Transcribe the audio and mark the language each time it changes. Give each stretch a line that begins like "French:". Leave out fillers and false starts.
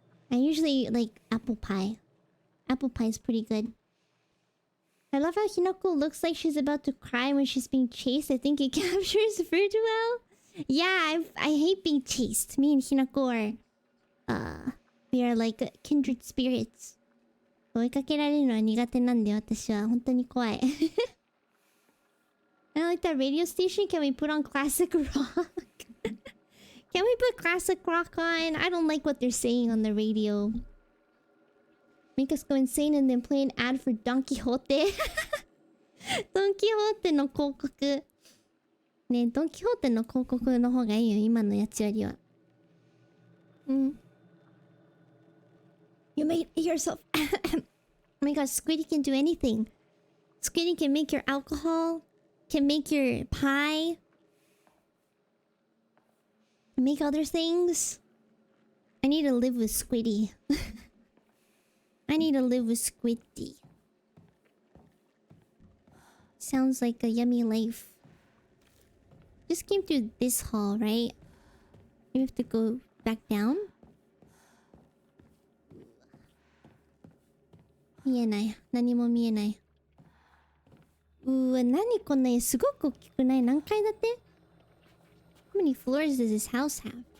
English: I usually eat like apple pie. Apple pie is pretty good. I love how Hinako looks like she's about to cry when she's being chased. I think it captures Fruit well. Yeah, I hate being chased. Me and Hinako are... we are like kindred spirits.
Japanese: 追いかけられるのは苦手なんで私は本当に怖い。
English: I like that radio station. Can we put on classic rock? Can we put classic rock on? I don't like what they're saying on the radio. Make us go insane and then play an ad for Don Quixote.
Japanese: Don Quixote の広告。ねえ、ドン・キホーテの広告の方がいいよ、今のやつよりは。うん。
English: You made it yourself. Oh my god, Squiddy can do anything. Squiddy can make your alcohol, can make your pie, make other things. I need to live with Squiddy. I need to live with Squiddy. Sounds like a yummy life. Just came through this hall, right? You have to go back down?
Japanese: 見えない。何も見えない。うわ、何こんな家すごく大きくない？何階建て？
English: How many floors does this house have?